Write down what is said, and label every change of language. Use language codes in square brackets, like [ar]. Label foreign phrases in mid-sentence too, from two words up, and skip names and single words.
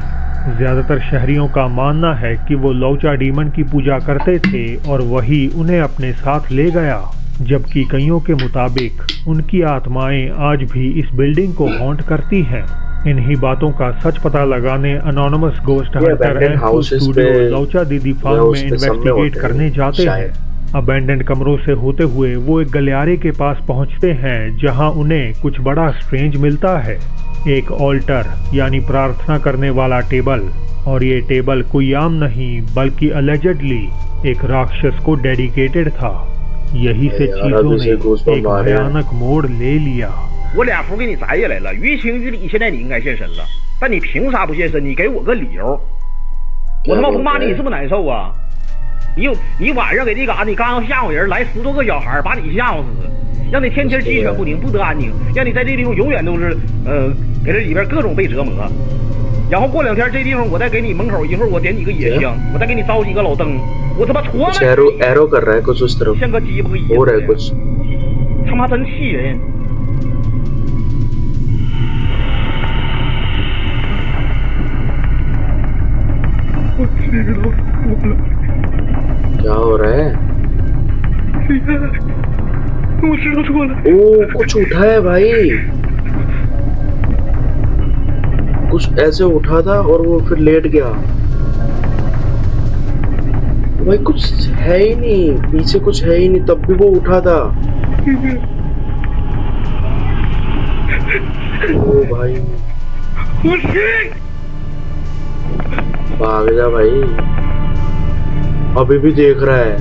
[hi] ज्यादातर शहरियों का मानना है कि वो लौचा डीमन की पूजा करते थे और वही उन्हें अपने साथ ले गया, जबकि कईयों के मुताबिक उनकी आत्माएं आज भी इस बिल्डिंग को हॉन्ट करती हैं। इन्हीं बातों का सच पता लगाने अनोनिमस गोस्ट ये हंटर [en] abandoned houses [hi] स्टूडियो पे लौचा दीदी या फार्म उस में पे सब में इन्वेस्टिगेट होते हैं, करने जाते हैं। शायद। अबैंडन्ड कमरों से होते हुए वो एक गलियारे के पास पहुंचते हैं जहां उन्हें कुछ बड़ा स्ट्रेंज मिलता है। एक ऑल्टर यानी प्रार्थना करने वाला टेबल, और ये टेबल कोई आम नहीं बल्कि अलेजेडली एक राक्षस को डेडिकेटेड था। यही से यार, चीजों अभी से ने [en] goosebumps [hi] एक आ रहे हैं। भयानक मोड़ ले लिया। [zh] 我俩符给你摘下来了，于情于理，现在你应该现身了，但你凭啥不现身？你给我个理由，我他妈不骂你，你是不是难受啊？你晚上给这嘎，你刚刚吓唬人，来10多个小孩把你吓唬死，让你天天鸡犬不宁，不得安宁，让你在这地方永远都是给这里边各种被折磨。然后过2天这地方我再给你门口一会儿我点几个野香，我再给你烧几个老灯，我他妈戳 [hi] कुछ 了 एरो कर रहा है कुछ उस तरफ, [zh] 像个鸡巴一 [hi] हो रहा है [zh] 样， [hi] कुछ। [zh] 他妈真气人。 [hi] क्या हो रहा है? [zh] 我知道错了。 [hi] ओ कुछ उठा है भाई, कुछ ऐसे उठा था और वो फिर लेट गया। भाई कुछ है ही नहीं, पीछे कुछ है ही नहीं, तब भी वो उठा था। ओ भाई भाग जा भाई, अभी भी देख रहा है।